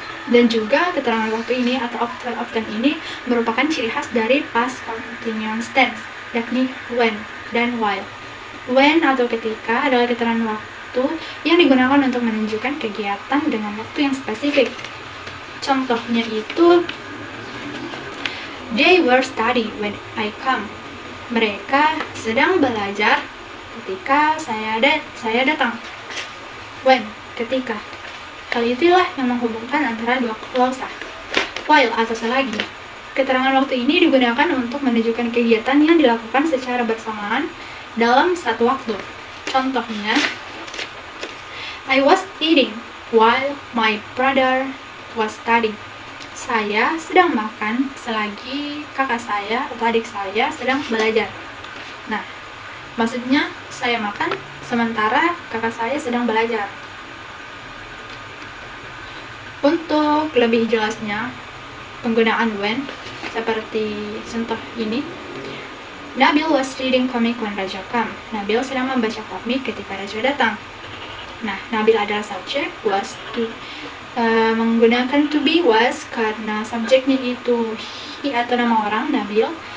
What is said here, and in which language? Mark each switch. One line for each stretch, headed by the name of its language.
Indonesian: Dan juga keterangan waktu ini atau adverb of time ini merupakan ciri khas dari past continuous tense, yakni when dan while. When atau ketika adalah keterangan waktu yang digunakan untuk menunjukkan kegiatan dengan waktu yang spesifik. Contohnya itu,
English: they were studying when I come.
Indonesian: Mereka sedang belajar ketika saya datang. When, ketika. Hal itulah yang menghubungkan antara dua klausa. While atau selagi. Keterangan waktu ini digunakan untuk menunjukkan kegiatan yang dilakukan secara bersamaan dalam satu waktu. Contohnya,
English: I was eating while my brother was studying.
Indonesian: Saya sedang makan selagi kakak saya atau adik saya sedang belajar. Nah, maksudnya saya makan sementara kakak saya sedang belajar. Untuk lebih jelasnya, penggunaan when seperti contoh ini.
English: Nabil was reading comic when Raja come.
Indonesian: Nabil sedang membaca komik ketika Raja datang. Nah, Nabil adalah subjek, was to menggunakan to be was karena subjeknya itu he atau nama orang Nabil.